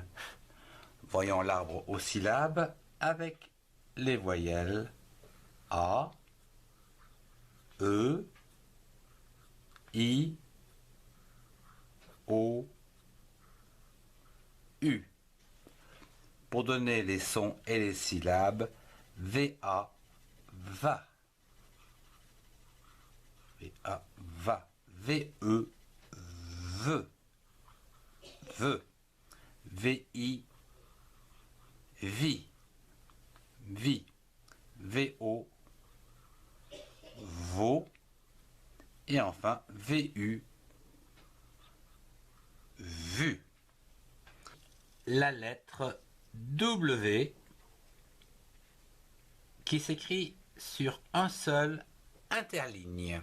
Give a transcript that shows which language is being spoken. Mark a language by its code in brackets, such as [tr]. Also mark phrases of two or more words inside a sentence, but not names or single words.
[fr] Voyons l'arbre aux syllabes avec les voyelles A, E, I, O, U. Pour donner les sons et les syllabes, V-A, va. V-A, va. V-E, veut. Veut. V-I, vit. Vit. V-O, vaut. Et enfin, V-U, vu. La lettre W qui s'écrit sur un seul interligne.